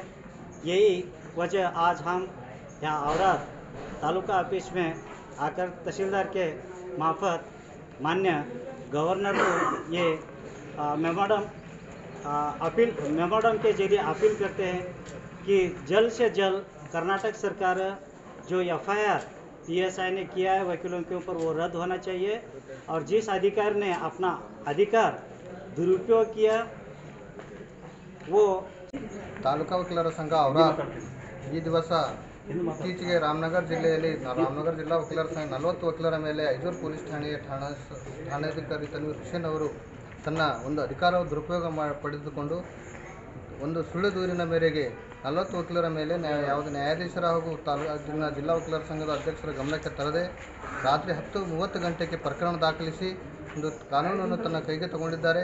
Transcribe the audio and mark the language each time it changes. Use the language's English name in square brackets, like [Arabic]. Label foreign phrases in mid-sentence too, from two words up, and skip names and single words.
[Hindi] यही वजह आज हम यहाँ औरत तालुका ऑफिस में आकर तहसीलदार के मार्फत मान्य गवर्नर को ये मेमोरेंडम के जरिए अपील करते हैं कि जल्द से जल्द कर्नाटक सरकार जो [English] FIR PSI [Hindi] ने किया है वकीलों के ऊपर वो रद्द होना चाहिए और जिस अधिकारी ने अपना अधिकार दुरुपयोग किया वो [Kannada] ತಾಲೂಕಾ ವಕೀಲರ ಸಂಘ ಅವರ ಈ ದಿವಸ ಇತ್ತೀಚೆಗೆ ರಾಮನಗರ ಜಿಲ್ಲೆಯಲ್ಲಿ ರಾಮನಗರ ಜಿಲ್ಲಾ ವಕೀಲರ ಸಂಘ 40 ವಕೀಲರ ಮೇಲೆ ಐಜೂರು ಪೊಲೀಸ್ ಠಾಣಾಧಿಕಾರಿ ತನ್ವೀರ್ ಹುಸೇನ್ ಅವರು ತನ್ನ ಒಂದು ಅಧಿಕಾರ ದುರುಪಯೋಗ ಪಡೆದುಕೊಂಡು ಒಂದು ಸುಳ್ಳು ದೂರಿನ ಮೇರೆಗೆ 40 ವಕೀಲರ ಮೇಲೆ ಯಾವುದೇ ನ್ಯಾಯಾಧೀಶರ ಹಾಗೂ ಜಿಲ್ಲಾ ವಕೀಲರ ಸಂಘದ ಅಧ್ಯಕ್ಷರ ಗಮನಕ್ಕೆ ತರದೆ ರಾತ್ರಿ 10:30 ಗಂಟೆಗೆ ಪ್ರಕರಣ ದಾಖಲಿಸಿ ಒಂದು ಕಾನೂನನ್ನು ತನ್ನ ಕೈಗೆ ತಗೊಂಡಿದ್ದಾರೆ।